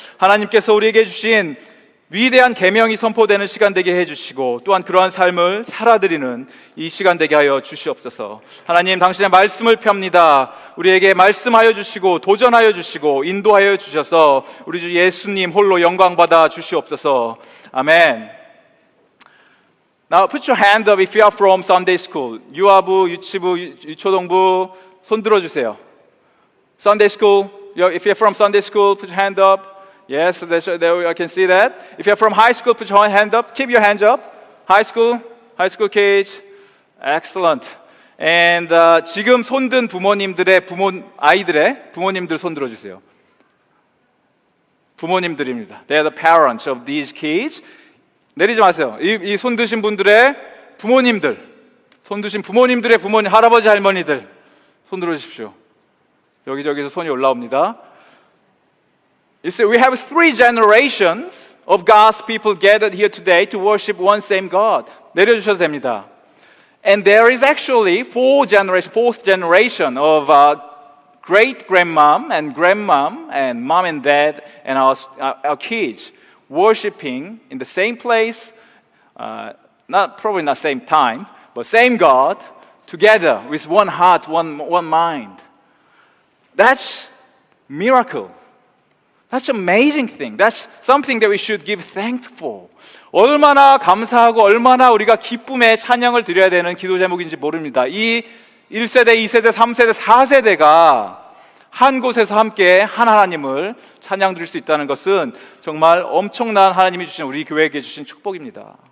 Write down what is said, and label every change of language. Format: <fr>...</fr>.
<ko>하나님께서 우리에게 주신 위대한 계명이 선포되는 시간 되게 해주시고 또한 그러한 삶을 살아드리는 이 시간 되게 하여 주시옵소서. 하나님, 당신의 말씀을 펴니다. 우리에게 말씀하여 주시고 도전하여 주시고 인도하여 주셔서 우리 주 예수님 홀로 영광받아 주시옵소서. 아멘.</ko> <en>Now put your hand up if you are from Sunday school.</en> <ko>유아부, 유치부, 유초동부 손 들어주세요.</ko> <en>Sunday school, if you're from Sunday school, put your hand up. Yes, there I can see that. If you're from high school, put your hand up. Keep your hands up. High school kids. Excellent.</en> <ko>And 지금 손든 아이들의 부모님들 손 들어주세요. 부모님들입니다.</ko> <en>They are the parents of these kids.</en> <ko>내리지 마세요. 이 손 드신 분들의 부모님들, 손 드신 부모님들의 부모님, 할아버지 할머니들 손 들어주십시오. 여기저기서 손이 올라옵니다.</ko> <en>You see, we have 3 generations of God's people gathered here today to worship one same God.</en> <ko>내려주셔도 됩니다.</ko> <en>And there is actually fourth generation of great grandmom and grandmom and mom and dad and our kids worshiping in the same place, probably not same time, but same God together with one heart, one mind. That's miracle. That's an amazing thing. That's something that we should give thanks for.</en> <ko>얼마나 감사하고 얼마나 우리가 기쁨의 찬양을 드려야 되는 기도 제목인지 모릅니다. 이 1세대, 2세대, 3세대, 4세대가 한 곳에서 함께 하나님을 찬양 드릴 수 있다는 것은 정말 엄청난 하나님이 주신 우리 교회에게 주신 축복입니다.</ko>